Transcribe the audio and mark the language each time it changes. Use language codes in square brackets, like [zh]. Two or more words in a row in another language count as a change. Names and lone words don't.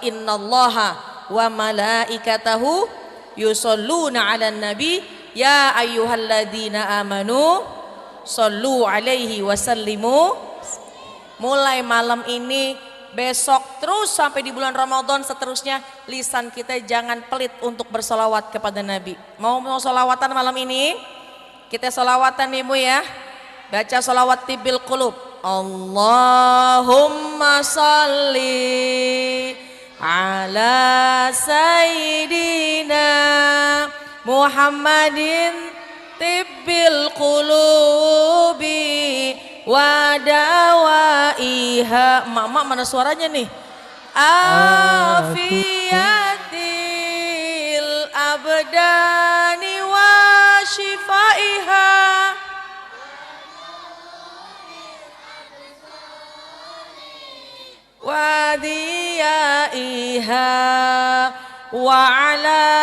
[ar] إِنَّ اللَّهَ وَمَلَائِكَتَهُ يُصَلُّونَ عَلَى النَّبِيِّ يَا أَيُّهَا الَّذِينَ آمَنُوا صَلُّوا عَلَيْهِ وَسَلِّمُوا. [id] Mulai malam ini, besok terus sampai di bulan Ramadan seterusnya, lisan kita jangan pelit untuk bersolawat kepada Nabi. Mau solawatan malam ini? Kita solawatan ibu ya. Baca solawat [ar] طِبِّ الْقُلُوبِ. اللَّهُمَّ صَلِّ عَلَىٰ سَيِّدِنَا مُحَمَّدٍ طِبِّ الْقُلُوبِ وَدَوَائِهَا. [id] Mama mana suaranya nih? [ar] عَافِيَةِ الْأَبْدَانِ وَشِفَائِهَا وَضِيَائِهَا وَعَلَىٰ